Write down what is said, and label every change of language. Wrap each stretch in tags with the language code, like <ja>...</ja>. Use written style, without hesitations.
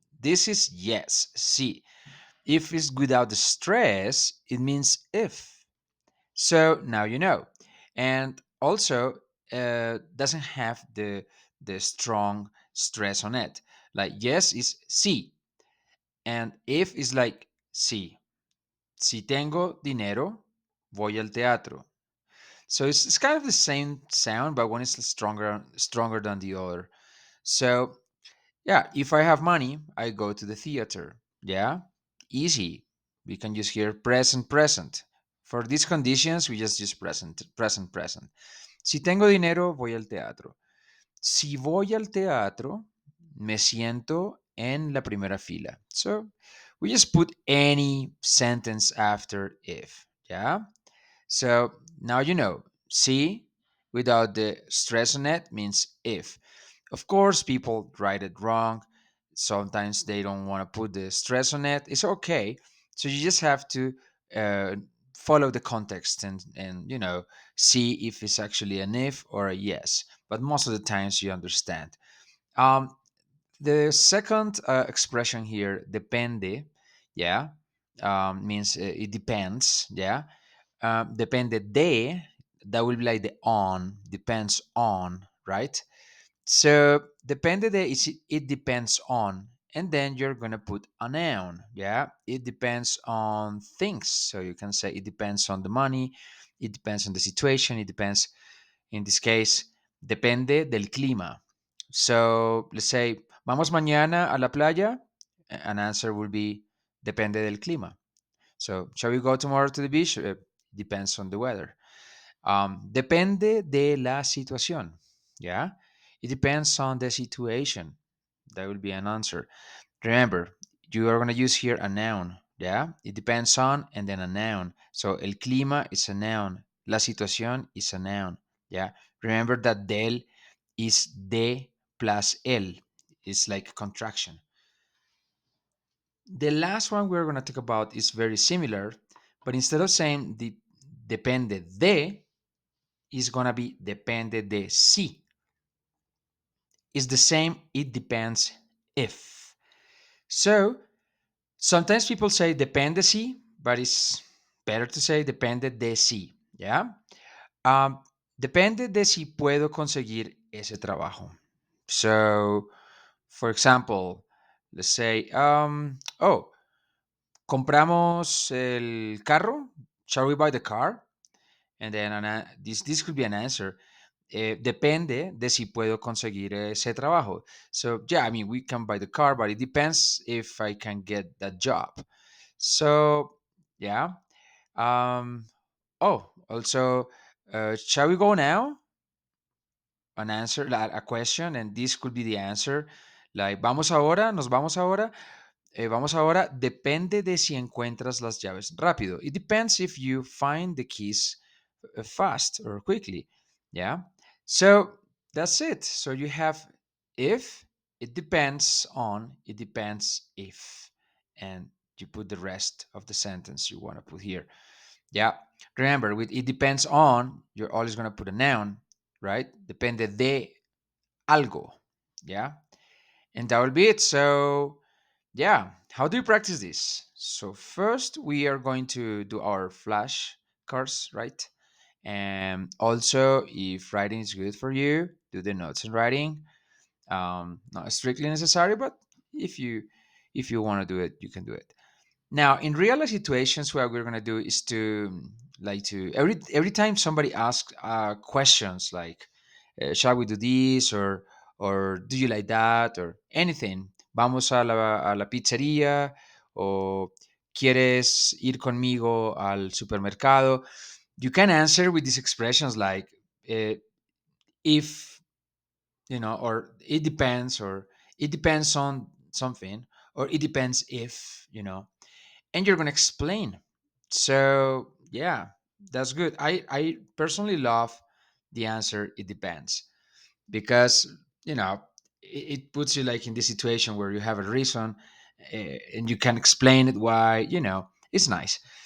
<en>This is yes, si. If it's without the stress, it means if. So now you know, and also doesn't have the strong stress on it. Like yes is si, and if is like si.</en> <es>Si tengo dinero, voy al teatro.</es> <en>So it's kind of the same sound, but one is stronger than the other. So yeah, if I have money, I go to the theater. Yeah, easy. We can use here present, present. For these conditions, we just use present, present, present.</en> <es>Si tengo dinero, voy al teatro. Si voy al teatro, me siento en la primera fila.</es> <en>So we just put any sentence after if. Yeah. So now you know, see without the stress on it means if. Of course, people write it wrong. Sometimes they don't want to put the stress on it. It's okay. So you just have to uh, follow the context and see if it's actually an if or a yes. But most of the times you understand. Um, the second expression here, depende, yeah, means it depends, yeah. Depende de, that will be like the on, depends on, right? So depende de is it depends on, and then you're gonna put a noun, yeah. It depends on things, so you can say it depends on the money, it depends on the situation, it depends. In this case,</en> <es>depende del clima.</es> <en>So let's say,</en> <es>vamos mañana a la playa.</es> <en>An answer will be</en> <es>depende del clima.</es> <en>So, shall we go tomorrow to the beach? Depends on the weather.</en> <es>Depende de la situación.</es> <en>Yeah, it depends on the situation. That will be an answer. Remember, you are going to use here a noun. Yeah, it depends on and then a noun. So, el clima is a noun. La situación is a noun. Yeah, remember that del is de plus el. It's like a contraction. The last one we're going to talk about is very similar, but instead of saying depende de, is going to be depende de si. It's the same, it depends if. So sometimes people say depende si, but it's better to say depende de si. Yeah.</en> <es>Um, Depende de si puedo conseguir ese trabajo.</es> <en>So, for example, let's say, oh,</en> <es>compramos el carro.</es> <en>Shall we buy the car? And then this could be an answer.</en> <es>Depende de si puedo conseguir ese trabajo.</es> <en>So yeah, I mean we can buy the car, but it depends if I can get that job. So yeah. Um, oh, also, shall we go now? An answer, a question, and this could be the answer.</en> <es>Like, vamos ahora, nos vamos ahora. Vamos ahora, depende de si encuentras las llaves rápido.</es> <en>It depends if you find the keys fast or quickly. Yeah. So that's it. So you have if, it depends on, it depends if, and you put the rest of the sentence you want to put here. Yeah. Remember, with it depends on, you're always going to put a noun, right?</en> <es>Depende de algo.</es> <en>Yeah. And that will be it. So yeah, how do you practice this? So first we are going to do our flashcards, right? And also, if writing is good for you, do the notes in writing. Not strictly necessary, but if you if you want to do it, you can do it. Now, in real life situations, what we're gonna do is to like to every time somebody asks questions like, "Shall we do this?" or "Do you like that?" or anything.</en> <es>Vamos a la pizzería o ¿Quieres ir conmigo al supermercado?</es> <en>You can answer with these expressions like if, or it depends, or it depends on something, or it depends if, and you're going to explain. So yeah, that's good. I personally love the answer "it depends" because it puts you like in this situation where you have a reason, and you can explain it why. It's nice.</en>